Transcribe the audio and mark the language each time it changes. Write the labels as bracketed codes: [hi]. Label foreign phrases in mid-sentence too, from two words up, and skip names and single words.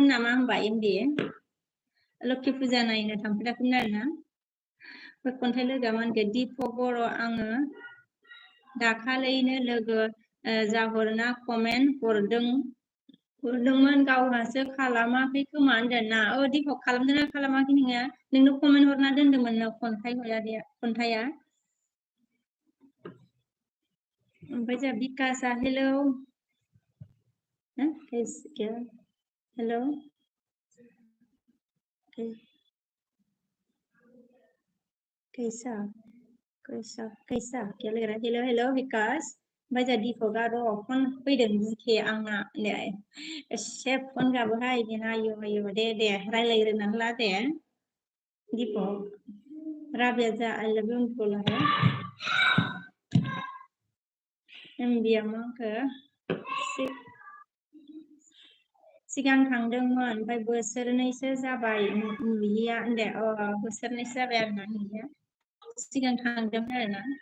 [brx] नामा होनबा एमबि लोक्षि फुजा नायनो थांफेराखैमोन आरोना खन्थाइ लोगोआ मा होनखो दिपक बर' आङो दाखालैनो लोगो जाहरना कमेन्ट हरदोंमोन गावहासो खालामाखै खोमा होनदों ना दिपक खालामदोंना खालामाखै नोंनो कमेन्ट हरना दोनदोंमोन नो खन्थाइया ओमफ्राय जोंहा बिकासआ हेलौ हेलौ [hi] कैसा क्या लग रहा [brx] है हेलौ विकास ओमफ्राय जोंहा दिपकआ र' फन फैदों जिखे आंना एसे फन गाबोहाय बेना आयु दे रायज्लायग्रोनानै ला दे दिपक राबिया जा [en] I love you [brx] होनखौलाय एमबिया मा होनखो सिगां थांदोंमोन ओमफ्राय बोसोरनैसो जाबाय नुयिया होनदों बोसोरनैसो जाबाय आरोना नुयिया सिगां थांदोंमोन आरोना